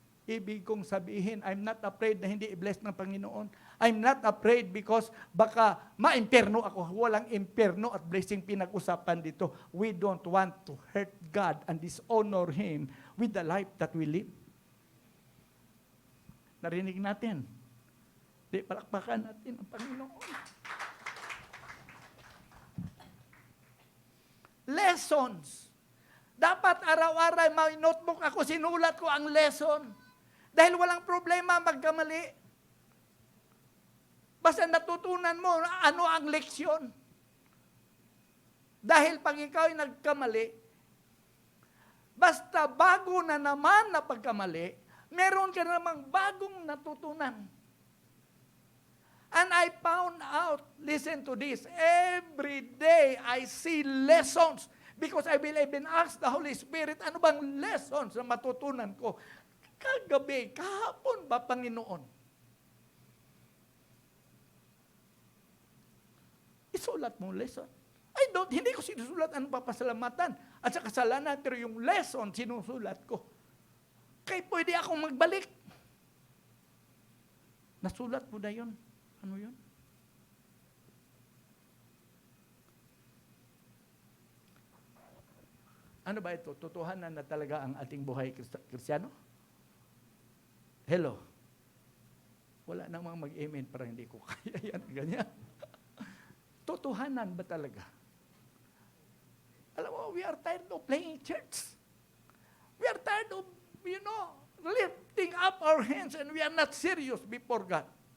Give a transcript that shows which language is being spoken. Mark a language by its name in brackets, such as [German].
[Filipino] Ibig kong sabihin, [English] I'm not afraid [Filipino] na hindi i-bless ng Panginoon. [English] I'm not afraid because [Filipino] baka ma-imperno ako. Walang imperno at blessing pinag-usapan dito. [English] We don't want to hurt God and dishonor Him with the life that we live. [Filipino] Narinig natin. Di, palakpakan natin ang Panginoon. Lessons. Dapat araw-araw may notebook ako, sinulat ko ang lesson. Dahil walang problema magkamali. Basta natutunan mo ano ang leksyon. Dahil pag ikaw ay nagkamali, basta bago na naman na pagkamali, meron ka namang bagong natutunan. [English] And I found out, listen to this, every day I see lessons Because I will even ask the Holy Spirit, [Filipino] ano bang lessons na matutunan ko? Kagabi, kahapon ba, Panginoon? Isulat mo lesson. Hindi ko sinusulat ang papasalamatan at sa kasalanan, pero yung lesson, sinusulat ko. Kaya pwede akong magbalik. Nasulat mo na yun. Ano yun? Ano ba ito? Totohanan na talaga ang ating buhay Kristiyano? Hello? Wala namang mag-amen para hindi ko kaya yan. Ganyan. Totohanan ba talaga? Alam mo, [English] we are tired of playing church. We are tired of, lifting up our hands and we are not serious before God.